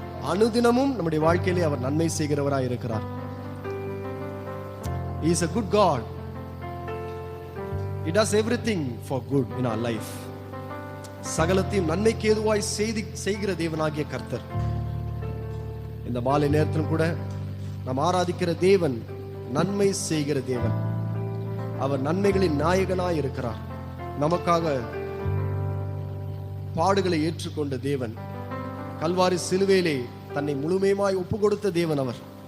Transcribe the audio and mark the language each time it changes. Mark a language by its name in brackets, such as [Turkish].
[Tamil] அனுதினமும் நம்முடைய வாழ்க்கையிலே அவர் நன்மை செய்கிறவராய் இருக்கிறார். [English] He is a good God. He does everything for good in our life. [Tamil] சகலத்தையும் நன்மைக்கு ஏதுவாய் செய்கிற தேவனாகிய கர்த்தர். இந்த மாலை நேரத்திலும் கூட நாம் ஆராதிக்கிற தேவன் நன்மை செய்கிற தேவன். அவர் நன்மைகளின் நாயகனாய் இருக்கிறார். நமக்காக பாடுகளை ஏற்றுக்கொண்ட தேவன், கல்வாரி சிலுவையிலே தன்னை முழுமையுமாய் ஒப்பு கொடுத்த தேவன் அவர்.